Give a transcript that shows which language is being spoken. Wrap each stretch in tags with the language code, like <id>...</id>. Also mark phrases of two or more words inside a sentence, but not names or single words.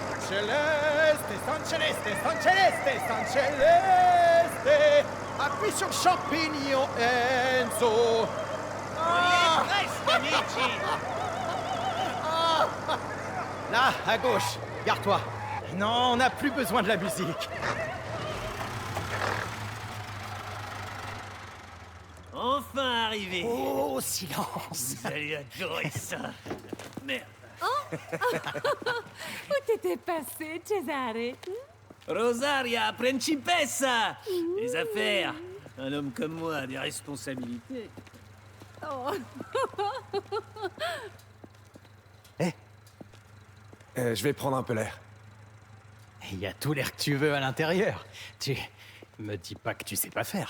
<fr>Celeste, San Celeste, San Celeste, San Celeste. Appuie sur le champignon, Enzo. On y est presque, amici. Là, à gauche, garde-toi. Non, on n'a plus besoin de la musique. Enfin arrivé. Oh, silence. Vous allez adorer ça. Merde. Où t'étais passé, Cesare? Rosaria, principessa. Les affaires. Un homme comme moi a des responsabilités. Oh. Je vais prendre un peu l'air. Il y a tout l'air que tu veux à l'intérieur. Tu me dis pas que tu sais pas faire.</fr>